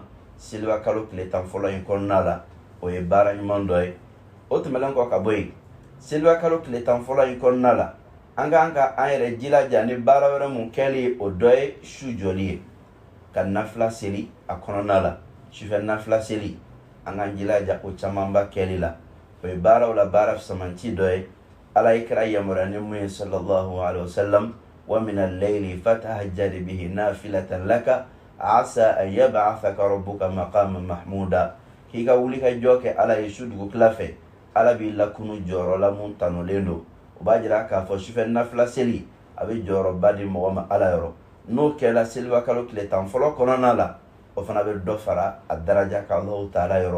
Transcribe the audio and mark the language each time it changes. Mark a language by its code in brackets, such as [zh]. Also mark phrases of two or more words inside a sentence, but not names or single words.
[bm] seliba kalo tile 10 fɔlɔ in kɔnɔna la o ye baara ɲuman dɔ ye o tɛmɛlen kɔ ka bɔ yen seliba kalo tile 10 fɔlɔ in kɔnɔna la an kan ka an yɛrɛ jilaja ni baara wɛrɛ mun kɛli ye o dɔ ye su jɔli ye ka nafila seli a kɔnɔna la sufɛ nafila seli an kan jilaja o camanba kɛli la o ye baaraw la baara fisamanci dɔ ye ala ye kira yamaruya ni mun ye [ar] صلى الله عليه وسلم ومن الليل فتهجد به نافلة لك عسى أن يبعثك ربك مقاما محمودا [bm] k'i ka wuli ka jɔ kɛ ala ye su dugu tila fɛ ala b'i lakunu jɔyɔrɔ la mun tanolen don o b'a jira k'a fɔ sufɛ nafila seli a bɛ jɔyɔrɔba di mɔgɔ ma ala yɔrɔ n'o kɛla seliba kalo tile 10 fɔlɔ kɔnɔna la o fana bɛ dɔ fara a daraja ka Allahu Taala yɔrɔ